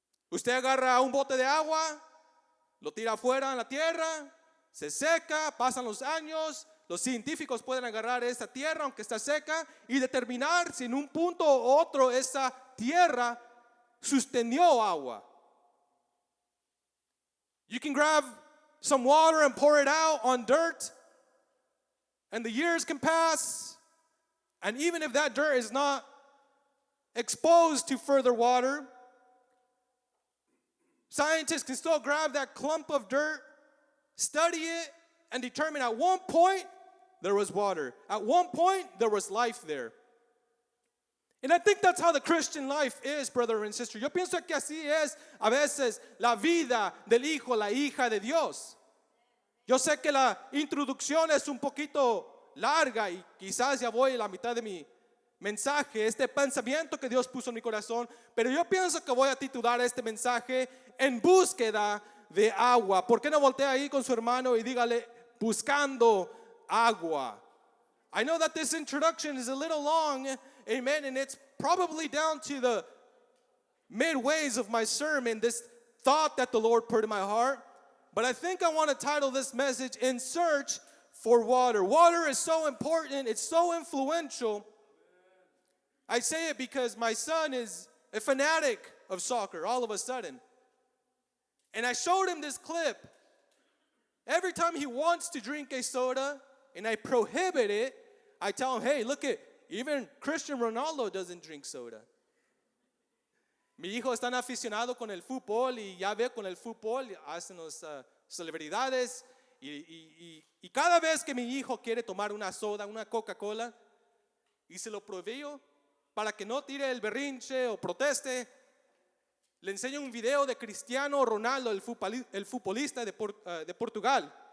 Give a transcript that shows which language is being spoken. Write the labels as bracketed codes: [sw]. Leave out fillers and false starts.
[es] Usted agarra un bote de agua, lo tira afuera en la tierra, se seca, pasan los años, los científicos pueden agarrar esa tierra aunque está seca y determinar si en un punto u otro esa tierra sostenió agua. [en] You can grab some water and pour it out on dirt, and the years can pass, and even if that dirt is not exposed to further water, scientists can still grab that clump of dirt, study it, and determine at one point there was water. At one point there was life there. And I think that's how the Christian life is, brother and sister. [es] Yo pienso que así es a veces la vida del hijo, la hija de Dios. Yo sé que la introducción es un poquito larga y quizás ya voy a la mitad de mi mensaje, este pensamiento que Dios puso en mi corazón, pero yo pienso que voy a titular este mensaje En búsqueda de agua. ¿Por qué no voltea ahí con su hermano y dígale buscando agua? [en] I know that this introduction is a little long, amen, and it's probably down to the midways of my sermon, this thought that the Lord put in my heart. But I think I want to title this message, In Search for Water. Water is so important, it's so influential. I say it because my son is a fanatic of soccer all of a sudden. And I showed him this clip. Every time he wants to drink a soda and I prohibit it, I tell him, hey, look at, even Cristiano Ronaldo doesn't drink soda. [es] Mi hijo es tan aficionado con el fútbol y ya ve con el fútbol, hacen las celebridades Y cada vez que mi hijo quiere tomar una soda, una Coca-Cola, y se lo proveo para que no tire el berrinche o proteste, le enseño un video de Cristiano Ronaldo, el futbolista de Portugal.